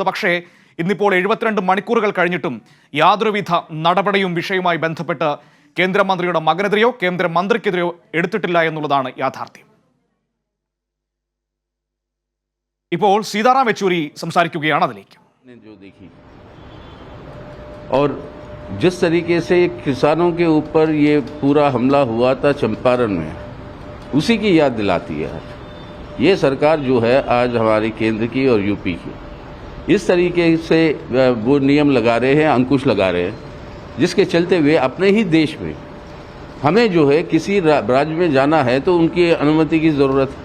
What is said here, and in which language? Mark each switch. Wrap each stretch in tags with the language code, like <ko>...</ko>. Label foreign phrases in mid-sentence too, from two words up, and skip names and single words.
<ml>പക്ഷേ ഇന്നിപ്പോൾ 72 മണിക്കൂറുകൾ കഴിഞ്ഞിട്ടും യാതൊരുവിധ നടപടിയും വിഷയവുമായി ബന്ധപ്പെട്ട് കേന്ദ്രമന്ത്രിയുടെ മകനെതിരെയോ കേന്ദ്രമന്ത്രിക്കെതിരെയോ എടുത്തിട്ടില്ല എന്നുള്ളതാണ് യാഥാർത്ഥ്യം. ഇപ്പോൾ സീതാറാം യെച്ചൂരി സംസാരിക്കുകയാണ്, അതിലേക്ക്.</ml> <hi>और जिस तरीके से किसानों के ऊपर ये पूरा हमला हुआ था चंपारण में, उसी की याद दिलाती है ये सरकार जो है आज हमारी केंद्र की और UP की. इस तरीके से वो नियम लगा रहे हैं, अंकुश लगा रहे हैं, जिसके चलते हुए अपने ही देश में हमें जो है किसी राज्य में जाना है तो उनकी अनुमति की ज़रूरत है.</hi>